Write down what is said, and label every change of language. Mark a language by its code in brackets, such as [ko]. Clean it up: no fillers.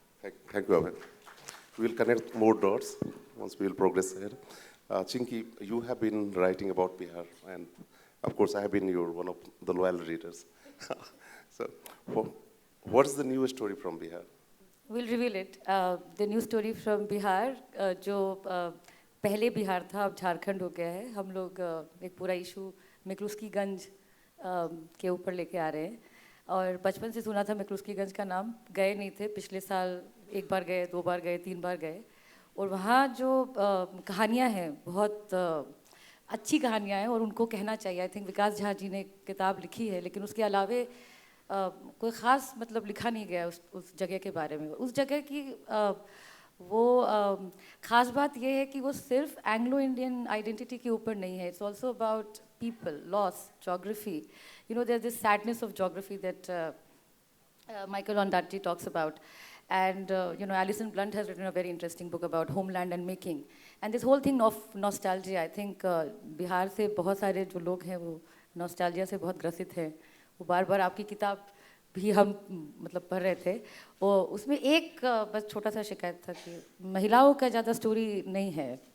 [en] Thank you, Abhay. We will connect more dots once we will progress ahead. Chinki, you have been writing about Bihar, and of course I have been one of the loyal readers. So, what is the new story from Bihar? We'll reveal it. The new story from Bihar, [hi] जो पहले बिहार था अब झारखंड हो गया है. हम लोग एक पूरा इशू मिक्लुस्कीगंज के ऊपर लेके आ रहे हैं. और बचपन से सुना था मिक्लुस्कीगंज का नाम, गए नहीं थे. पिछले साल एक बार गए, 2 बार गए, 3 बार गए. और वहाँ जो कहानियाँ हैं बहुत अच्छी कहानियाँ हैं और उनको कहना चाहिए. आई थिंक विकास झा जी ने किताब लिखी है, लेकिन उसके अलावे कोई ख़ास मतलब लिखा नहीं गया उस जगह के बारे में. उस जगह की वो ख़ास बात ये है कि वो सिर्फ एंग्लो इंडियन आइडेंटिटी के ऊपर नहीं है. [en] It's also about people, loss, geography. You know, there's this sadness of geography that Michael Ondaatje talks about. And, you know, Alison Blunt has written a very interesting book about homeland and making. And this whole thing of nostalgia, I think [hi] Bihar से बहुत सारे जो लोग हैं वो nostalgia से बहुत ग्रसित हैं. वो बार-बार आपकी किताब भी हम मतलब पढ़ रहे थे. और उसमें एक बस छोटा सा शिकायत था कि महिलाओं का ज़्यादा स्टोरी नहीं है.